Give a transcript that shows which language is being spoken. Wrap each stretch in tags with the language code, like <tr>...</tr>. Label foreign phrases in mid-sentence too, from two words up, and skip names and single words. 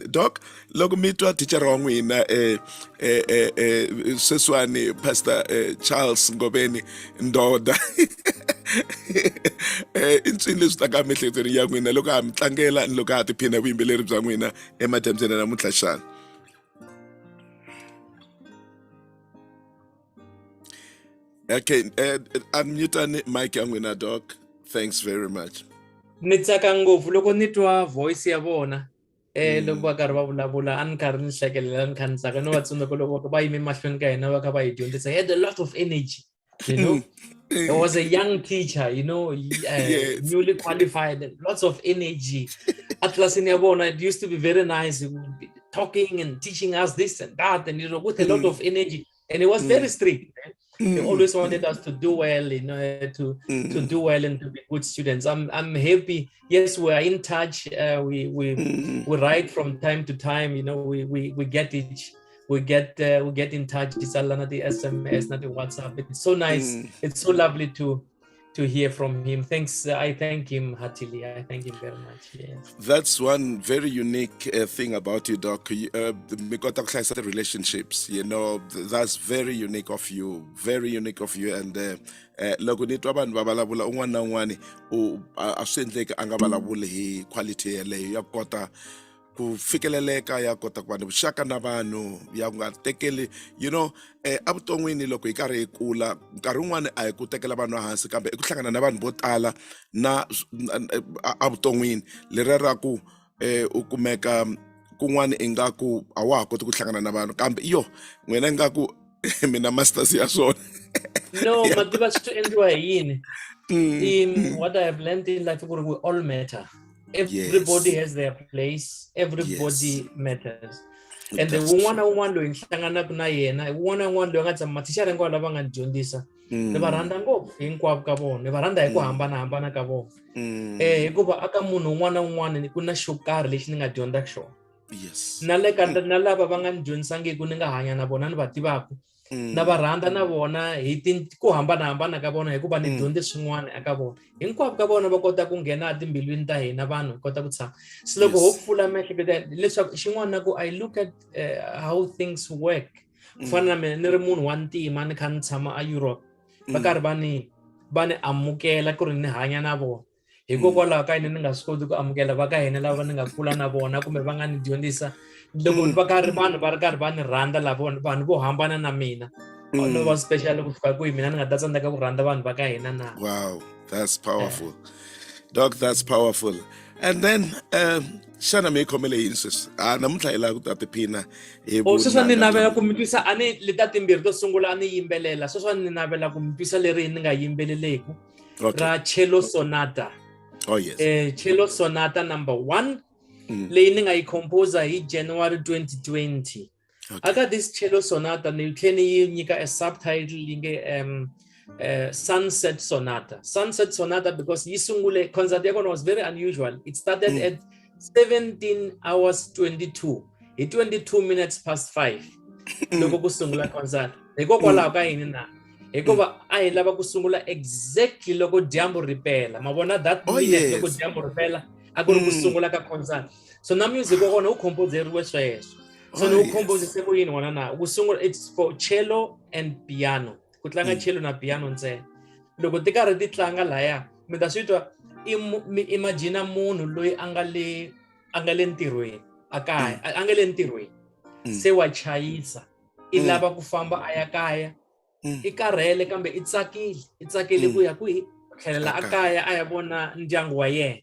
<ts>Doc, loko mi twa thicara wa n'wina sweswiwani Pastor Charles Ngobeni ndoda I ncini leswi taka emiehleketweni ya n'wina loko ha mi tlangela ni loko ha tiphina vuyimbeleri bya n'wina emadyambyeni namuntlha xana?</ts> <en>Okay, unmute mic Nkuna Doc. Thanks very much.</en> <ts>Ni tsaka ngopfu loko ni twa voice ya vona loko va karhi va vulavula a ni karhi ni hlekelela ni kha ni tsaka no va tsundzuka loko va yime mahlweni ka hina va kha va hi dyondzisa.</ts> <en>He had a lot of energy, you know. There was a young teacher, you know, Yes. newly qualified, and lots of energy.</en> <ts>At tlelasini ya vona,</ts> <en>it used to be very nice, talking and teaching us this and that, and you know, with a lot of energy. And it was very strict. They always wanted us to do well, you know, to do well and to be good students. I'm happy. Yes, we are in touch. We write from time to time. You know, we get in touch. It's not the SMS, not the WhatsApp. It's so nice. It's so lovely to hear from him. Thanks. I thank him heartily. I thank him very much. Yes. That's one very unique thing about you, Doc. The relationships, you know, that's very unique of you. Very unique of you.</en> <ts>And loko ni twa vanhu va vulavula un'wana na un'wana a swi endleki a nga vulavuli hi quality yeleyo ya kota ku fikeleleka, ya kota ku va ni vuxaka na vanhu, ya nga tekeli,</ts> <en>you know,</en> <ts>avuton'wini loko hi karhi hi kula nkarhi wun'wani a hi ku tekela vanhu hansi kambe i ku hlangana na vanhu vo tala na avuton'wini leri ra ku u kumeka kun'wani ingaku a wa ha koti ku hlangana na vanhu kambe n'wina ingaku mina masters ya swona. No, but tiva swi endliwa hi yini.</ts> <en>What I have learned in life, we all matter. Everybody has their place. Everybody matters. And the one</en> <ts>loyi ni hlanganaka na yena un'wana na un'wana loyi a nga tshama mathicara hinkwavo lava nga ni dyondzisa ni va rhandza ngopfu hinkwavo ka vona, ni va rhandza hi ku hambanahambana ka vona. Hikuva aka munhu un'wana na un'wana ku na xo karhi lexi ni nga dyondza xona.</ts> <en>Yes.</en> <ts>Na na lava va nga ni dyondzisangiki ni nga hanya na vona ni va tivaka. Na va rhandza na vona hi ku hambanahambana ka vona hikuva ni dyondze swin'wana eka vona. Hinkwavo ka vona va kota ku nghena timbilwini ta hina vanhu hi kota ku tshama. Se loko ho pfula miehleketo leswaku xin'wana na ku</ts> <en>I look at how things work.</en> <ts>Ku fana na mina ni ri munhu wa ntima ni kha ni tshama a Europe. Va karhi va ni amukela ku ri ni hanya na vona. Hikokwalaho ka yini ni nga swi koti ku amukela va ka hina lava ni nga kula na vona kumbe va nga ni dyondzisa. Loko va karhi vanhu va ri karhi va ni rhandza lava vanhu vo hambana na mina. No va special ku fika kwihi mina ni nga ta tsandzeka ku rhandza vanhu va ka hina na.</ts> <en>Wow, that's powerful. Doc, that's powerful. And then</en> <ts>xana mi khomele yini sweswi namuntlha hi lava ku ta tiphina hi sweswi ni navela ku mi twisa a ni leta timbirhi to sungula a ni yimbelela sweswi ni navela ku mi twisa leri ni nga yimbeleleku ra Cello Sonata.</ts> <en>Oh yes.</en> <ts>Cello Sonata number 1 leyi ni nga yi composer hi January 2020.</ts> <en>I got this</en> <ts>Cello Sonata ni tlhela yi nyika a subtitle yi nge Sunset Sonata. Sunset Sonata because yi sungule concert ya kona</ts> <en>was very unusual. It started at 17 hours 22.</en> <ts>Hi 22 minutes past 5. Loko ku sungula concert. Hikokwalaho ka yini na? Hikuva a hi lava ku sungula exactly loko dyambu ripela. Ma vona</ts> <en>that minute</en> <ts>loko dyambu ripela a ku ri ku sungula ka concert. So na music wa kona u composeriwe sweswo. So no compose ku yini wona na ku sungula</ts> <en>it's for cello and piano.</en> <ts>Ku tlanga cello na piano ntsena. Loko ti karhi ti tlanga laya mi ta swi twa imagine munhu loyi a nga le ntirhweni akaya a nga le ntirhweni se wa chayisa I lava ku famba a ya kaya I karhele kambe I tsakile ku ya ku tlhelela akaya a ya vona ndyangu wa yena.</ts>